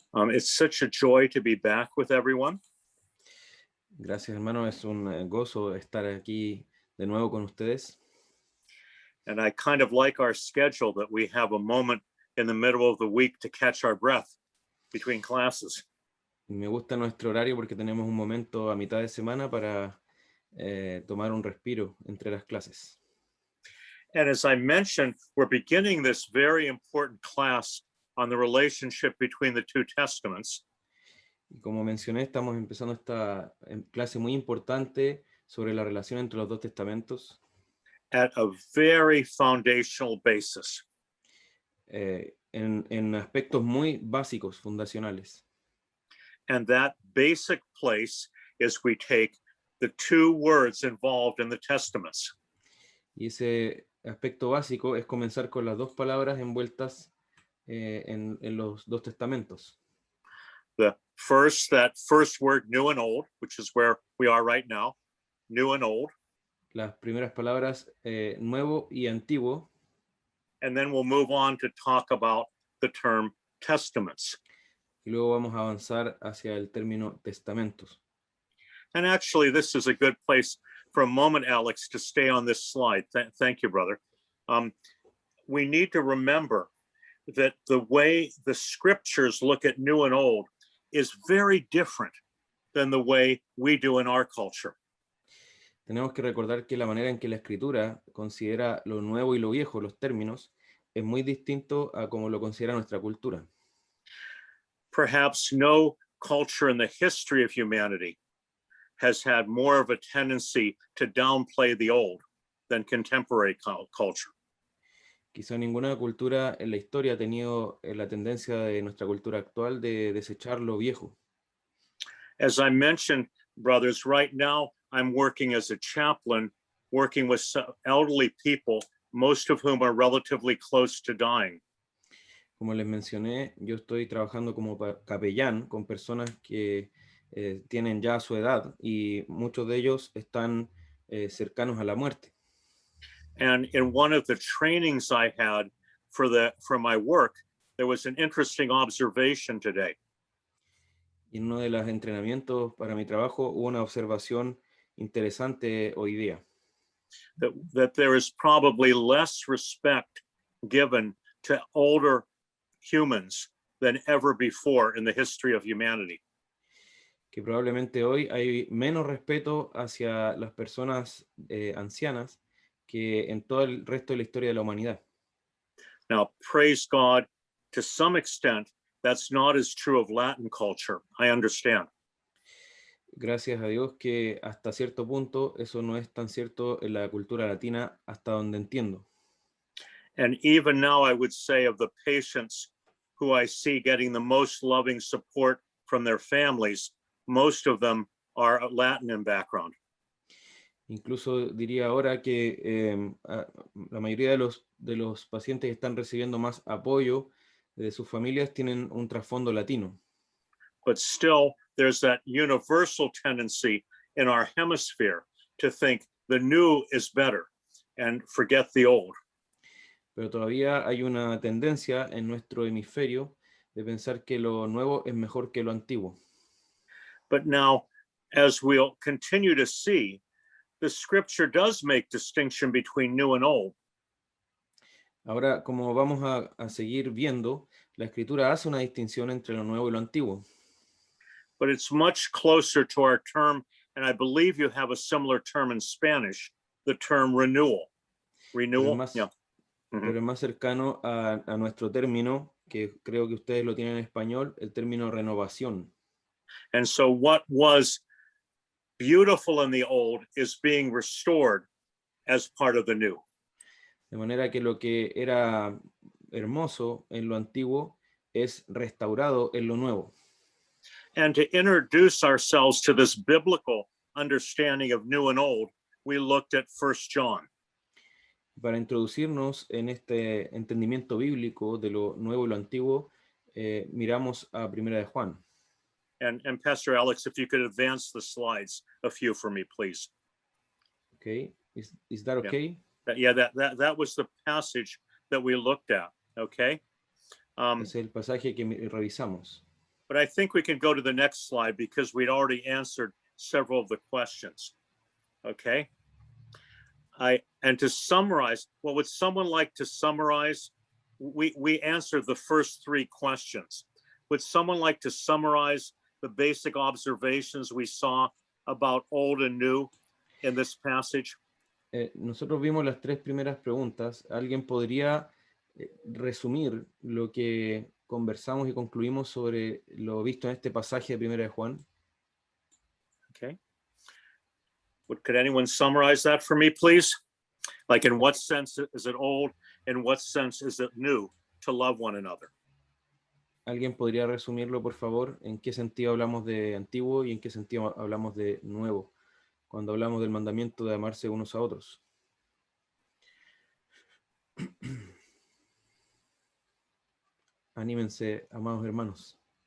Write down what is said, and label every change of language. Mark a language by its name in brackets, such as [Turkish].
[English] It's such a joy to be back with everyone. [Spanish] Gracias, hermano. Es un gozo estar aquí de nuevo con ustedes. [English] And I kind of like our schedule that we have a moment in the middle of the week to catch our breath between classes. [Spanish] Me gusta nuestro horario porque tenemos un momento a mitad de semana para tomar un respiro entre las clases. [English] And as I mentioned, we're beginning this very important class on the relationship between the two testaments. [Spanish] Y como mencioné, estamos empezando esta clase muy importante sobre la relación entre los dos testamentos [English] At a very foundational basis. [Spanish] en aspectos muy básicos, fundacionales. [English] And that basic place is we take the two words involved in the testaments. [Spanish] Y ese aspecto básico es comenzar con las dos palabras envueltas en los dos testamentos. [English] That first word, new and old, which is where we are right now, new and old. [Spanish] Las primeras palabras, nuevo y antiguo. [English] And then we'll move on to talk about the term testaments. [Spanish] Y luego vamos a avanzar hacia el término testamentos. [English] And actually, this is a good place for a moment, Alex, to stay on this slide. Thank you, brother. We need to remember that the way the scriptures look at new and old is very different than the way we do in our culture. [Spanish] Tenemos que recordar que la manera en que la escritura considera lo nuevo y lo viejo, los términos, es muy distinto a como lo considera nuestra cultura. [English] Perhaps no culture in the history of humanity has had more of a tendency to downplay the old than contemporary culture. [Spanish] Quizá ninguna cultura en la historia ha tenido la tendencia de nuestra cultura actual de desechar lo viejo. [English] As I mentioned, brothers, right now I'm working as a chaplain, working with elderly people, most of whom are relatively close to dying. [Spanish] Como les mencioné, yo estoy trabajando como capellán con personas que tienen ya su edad y muchos de ellos están cercanos a la muerte. [English] And in one of the trainings I had for my work, there was an interesting observation today. [Spanish] Y en uno de los entrenamientos para mi trabajo hubo una observación interesante hoy día. [English] That there is probably less respect given to older humans than ever before in the history of humanity. [Spanish] Que probablemente hoy hay menos respeto hacia las personas ancianas que en todo el resto de la historia de la humanidad. [English] Now, praise God, to some extent, that's not as true of Latin culture. I understand. [Spanish] Gracias a Dios que hasta cierto punto eso no es tan cierto en la cultura latina, hasta donde entiendo. [English] And even now, I would say of the patients who I see getting the most loving support from their families, most of them are Latin in background. [Spanish] Incluso diría ahora que la mayoría de los pacientes que están recibiendo más apoyo de sus familias tienen un trasfondo latino. [English] But still, there's that universal tendency in our hemisphere to think the new is better and forget the old. [Spanish] Pero todavía hay una tendencia en nuestro hemisferio de pensar que lo nuevo es mejor que lo antiguo. [English] But now, as we'll continue to see, the scripture does make distinction between new and old. [Spanish] Ahora, como vamos a seguir viendo, la escritura hace una distinción entre lo nuevo y lo antiguo, [English] But it's much closer to our term, and I believe you have a similar term in Spanish, the term renewal. Renewal, [Spanish] más- [English] yeah. [Spanish] pero es más cercano a nuestro término, que creo que ustedes lo tienen en español, el término renovación. [English] And so what was beautiful in the old is being restored as part of the new. [Spanish] De manera que lo que era hermoso en lo antiguo es restaurado en lo nuevo. [English] And to introduce ourselves to this biblical understanding of new and old, we looked at 1 John. [Spanish] Para introducirnos en este entendimiento bíblico de lo nuevo y lo antiguo, miramos a Primera de Juan. [English] And Pastor Alex, if you could advance the slides a few for me, please. Okay, is that Yeah. okay? That was the passage that we looked at, okay? [Spanish] Es el pasaje que revisamos. [English] But I think we can go to the next slide because we'd already answered several of the questions, okay? And to summarize, what would someone like to summarize? We answered the first three questions. Would someone like to summarize the basic observations we saw about old and new in this passage? [Spanish] Nosotros vimos las tres primeras preguntas. ¿Alguien podría resumir lo que conversamos y concluimos sobre lo visto en este pasaje de Primera de Juan? [English] Okay. Could anyone summarize that for me, please? Like, in what sense is it old? In what sense is it new to love one another? [Spanish] ¿Alguien podría resumirlo, por favor? ¿En qué sentido hablamos de antiguo y en qué sentido hablamos de nuevo? Cuando hablamos del mandamiento de amarse unos a otros. Anímense, amados hermanos.